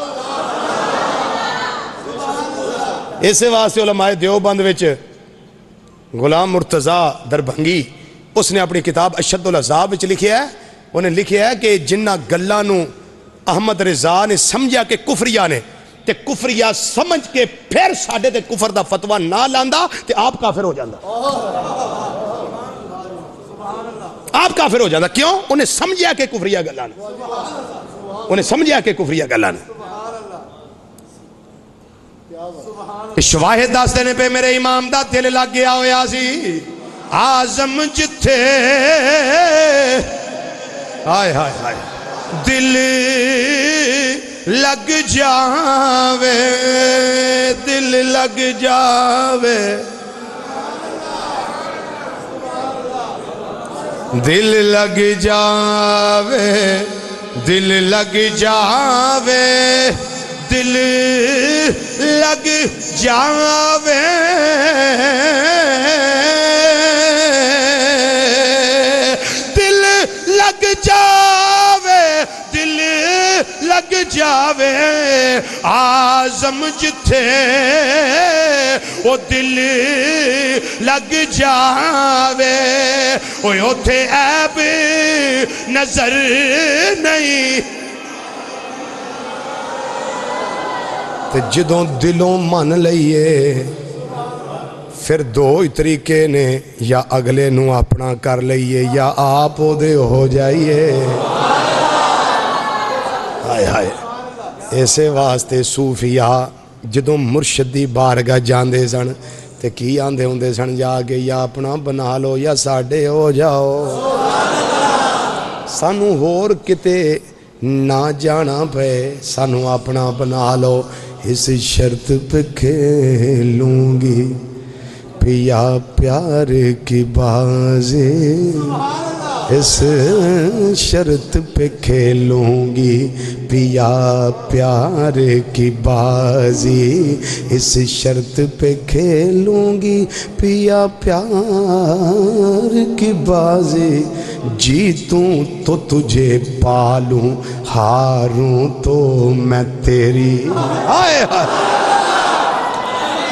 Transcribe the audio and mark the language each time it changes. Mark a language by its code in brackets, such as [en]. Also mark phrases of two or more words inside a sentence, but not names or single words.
[pa] اسے واسطے علماء دیوبند وچ غلام مرتضیٰ دربھنگی اس نے اپنی کتاب اشد العذاب وچ لکھیا ہے، انہیں لکھیا ہے کہ جنہ گلاں نوں احمد رضا نے سمجھا کہ کفریہ نے تے کفریہ سمجھ کے پھر ساڑھے تے کفر دا فتوہ نہ لاندا تے آپ کافر ہو جاندہ۔ آپ کافر ہو جاندہ کیوں؟ انہیں سمجھا کہ کفریہ گلاں نے، انہیں سمجھا کہ کفریہ گلاں نے۔ شواہد داس دینے پہ میرے امام دا دل لگ گیا ہویا سی اعظم جتھے ہائے ہائے ہائے دل لگ جاوے دل لگ جاوے دل لگ جاوے دل لگ جاوے دل لگ جاوے دل لگ جاوے دل لگ جاوے اعظم جتھے وہ دل لگ جاوے اوے اوتھے عیب نظر نہیں تے جدوں دلوں من لئیے پھر دو ہی طریقے نے یا اگلے نو اپنا کر لئیے یا آپ دے ہو جائیے۔ ہائے ہائے ایسے واسطے صوفیاء جدوں مرشدی بارگاہ جاندے سن تے کی آندے ہوندے سن جا کے یا اپنا بنا لو یا ساڑھے ہو جاؤ، سانو ہور کتے نہ جانا پہ سانو اپنا بنا لو، اس [ur] شرط پہ کھیلوں گی پیا پیار کی بازی، اس شرط پہ کھیلوں گی پیا پیار کی بازی، اس شرط پہ کھیلوں گی پیا پیار کی بازی، جیتوں تو تجھے پالوں ہاروں تو میں تیری